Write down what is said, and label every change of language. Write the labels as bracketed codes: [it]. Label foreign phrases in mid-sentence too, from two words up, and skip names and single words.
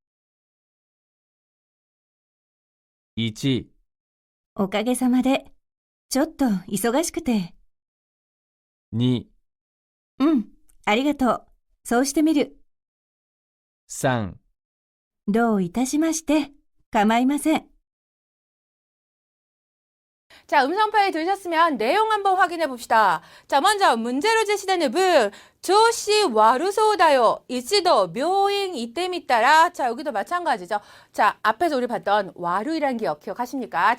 [ja] 1、おかげさまで。ちょっと忙しくて。 2、うん、ありがとう。そうしてみる。 3、どういたしまして。構いません。 [ko] 자, 음성 파일 들으셨으면 내용 한번 확인해 봅시다. 자, 먼저 문제로 제시되는 분, [ja] 調子悪そうだよ. 一度 病院 行って みたら. [ko] 자, 여기도 마찬가지죠. 자, 앞에서 우리 봤던 와루이라는 게 기억하십니까?